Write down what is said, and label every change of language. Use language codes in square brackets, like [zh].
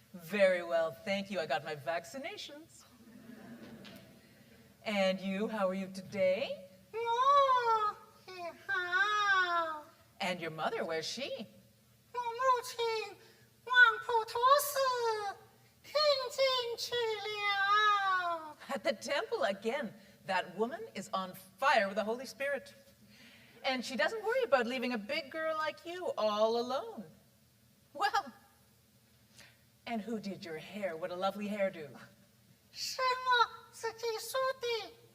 [en] Very well, thank you. I got my vaccinations. And you, how are you today? [zh] 我也好。 [en] And your mother, where's she? [zh] 我母亲往普陀寺听进去了。 [en] At the temple again. That woman is on fire with the Holy Spirit. And she doesn't worry about leaving a big girl like you all alone. Well, and who did your hair? What a lovely hairdo. [zh] 是我自己梳的。